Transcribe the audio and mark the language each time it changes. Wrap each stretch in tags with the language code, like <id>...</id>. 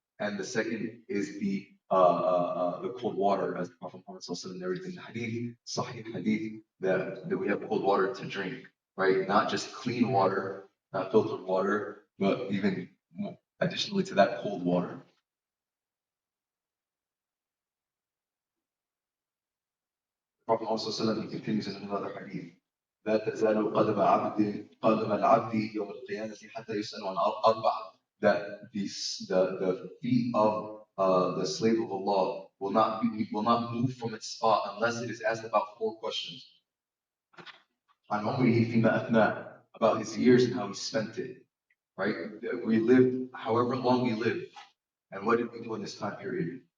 <en>And the second is the cold water, as the Prophet Muhammad narrated in the hadith, Sahih hadith, that we have cold water to drink, right? Not just clean water, not filtered water, but even additionally to that, cold water. Prophet also he continues in another hadith.</en> <ar>لا تزال قدم العبد يوم القيامة حتى يسأل عن أربعة.</ar> <en>That the feet of the slave of Allah will not move from its spot unless it is asked about 4 questions.</en> <ar>عن عمره فيما أفناه,</ar> <en>about his years and how he spent it. Right? We lived however long we lived, and what did we do in this time period?</en>